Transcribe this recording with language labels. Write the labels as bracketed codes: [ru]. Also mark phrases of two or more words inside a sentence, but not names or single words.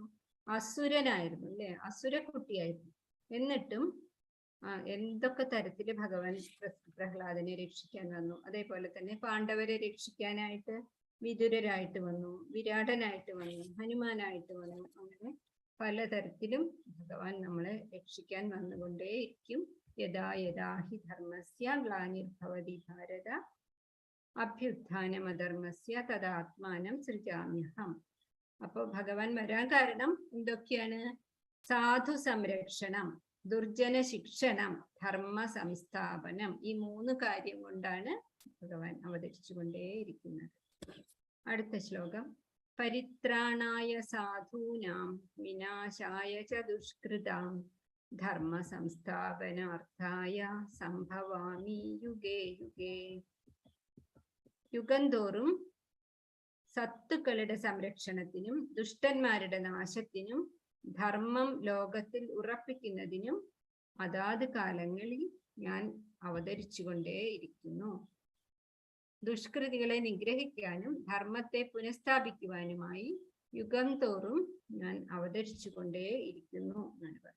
[ml] അസുരനായിരുന്നു അല്ലെ, അസുരക്കുട്ടിയായിരുന്നു. എന്നിട്ടും എന്തൊക്കെ തരത്തില് ഭഗവാൻ പ്രഹ്ലാദനെ രക്ഷിക്കാൻ വന്നു. അതേപോലെ തന്നെ പാണ്ഡവരെ രക്ഷിക്കാനായിട്ട് വിതുരരായിട്ട് വന്നു, വിരാടനായിട്ട് വന്നു, ഹനുമാനായിട്ട് വന്നു. അങ്ങനെ പലതരത്തിലും ഭഗവാൻ നമ്മളെ രക്ഷിക്കാൻ വന്നുകൊണ്ടേയിരിക്കും. [sa] യഥാ യഥാ ഹി ധർമ്മസ്യ ഗ്ലാനിർഭവതി ഭാരത അഭ്യുത്ഥാനമധർമ്മസ്യ തദാത്മാനം സൃജാമ്യഹം. [ml] അപ്പൊ ഭഗവാൻ വരാൻ കാരണം എന്തൊക്കെയാണ്? സാധു സംരക്ഷണം, ദുർജന ശിക്ഷണം, ധർമ്മ സംസ്ഥാപനം. ഈ 3 കാര്യം കൊണ്ടാണ് ഭഗവാൻ അവതരിച്ചുകൊണ്ടേയിരിക്കുന്നത്. അടുത്ത ശ്ലോകം. [sa] പരിത്രാണായ സാധൂനാം വിനാശായ ച ദുഷ്കൃതാം ധർമ്മ സംസ്ഥാപനാർത്ഥായ സംഭവാമി യുഗേ യുഗേ. [ml] യുഗം തോറും സത്തുക്കളുടെ സംരക്ഷണത്തിനും ദുഷ്ടന്മാരുടെ നാശത്തിനും ധർമ്മം ലോകത്തിൽ ഉറപ്പിക്കുന്നതിനും അതാത് കാലങ്ങളിൽ ഞാൻ അവതരിച്ചുകൊണ്ടേയിരിക്കുന്നു. ദുഷ്കൃതികളെ നിഗ്രഹിക്കാനും ധർമ്മത്തെ പുനഃസ്ഥാപിക്കുവാനുമായി യുഗം തോറും ഞാൻ അവതരിച്ചുകൊണ്ടേയിരിക്കുന്നു എന്നാണ് പറയുന്നത്.